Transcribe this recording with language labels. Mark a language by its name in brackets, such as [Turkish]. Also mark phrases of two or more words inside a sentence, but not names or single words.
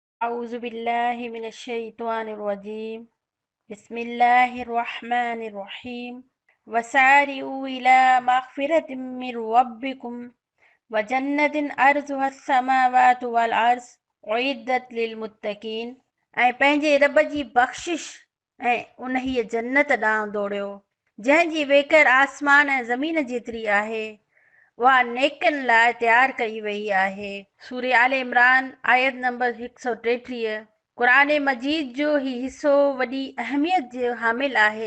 [Arabic] أعوذ بالله من الشيطان الرجيم. بسم الله الرحمن الرحيم. وسارعوا إلى مغفرة من ربكم وجنة أرضها السماوات والأرض أعدت للمتقين. [Sindhi] ऐं पंहिंजे रब जी बख़्शिश ऐं उन्हीअ जन्नत ॾांहुं दौड़ियो जंहिंजी वेकर आसमान ऐं ज़मीन जेतिरी आहे, उहा नेकनि लाइ तयारु कई वई आहे। सूरे आले इमरान आयत नंबर 133। क़ुरान मजीद जो ही हिसो वॾी अहमियत जो हामिल आहे।